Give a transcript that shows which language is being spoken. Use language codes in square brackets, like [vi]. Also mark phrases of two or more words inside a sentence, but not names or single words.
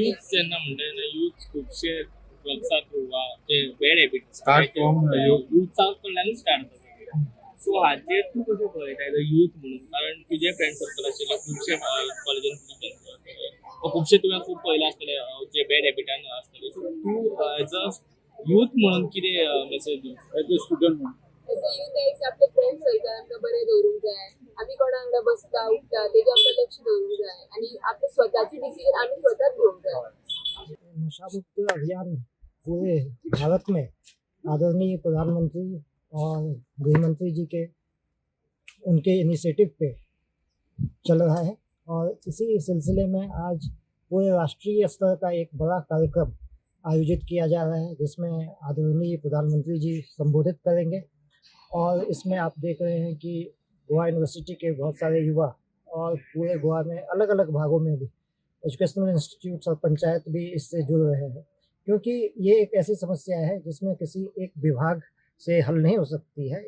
[kok] यूथ जेन्ना म्हणटा तेन्ना यूथ खुबशे ड्रग्साक वा जे [en] bad habits [kok] युथाक कडल्यानूच स्टार्ट जाता सो हाचेर तूं कशें पळयता यूथ म्हणून कारण तुजे [en] friend circle [kok] आशिल्ले खुबशे कॉलेजीन खुबशे तुवें खूब पळयलें आसतलें जे [en] bad habitan [kok] आसतले सो तूं [en] as a youth [kok] म्हणून कितें मेसेज दिवं [en] as a student [kok] म्हणून [en] as a youth [kok] एज आपले [en] friend circle [kok] आमकां बरें दवरूंक जाय आमी कोणा वांगडा बसता उठता तेजेर आमकां लक्ष दवरूंक जाय आनी आपले स्वताची डिसिजन आमी स्वताच घेवंक जाय [hi] नशामुक्त अभियान पूरे भारत में आदरणीय प्रधानमंत्री और गृहमंत्री जी के उनके इनिशिएटिव पे चल रहा है और इसी सिलसिले में आज पूरे राष्ट्रीय स्तर का एक बड़ा कार्यक्रम आयोजित किया जा रहा है जिसमें आदरणीय प्रधानमंत्री जी संबोधित करेंगे और इसमें आप देख रहे हैं कि गोवा यूनिवर्सिटी के बहुत सारे युवा और पूरे गोवा में अलग अलग भागों में भी [en] educational institutes [hi] और पंचायत भी इससे जुड़ रहे हैं क्योंकि ये एक ऐसी समस्या है जिसमें किसी एक विभाग से हल नहीं हो सकती है।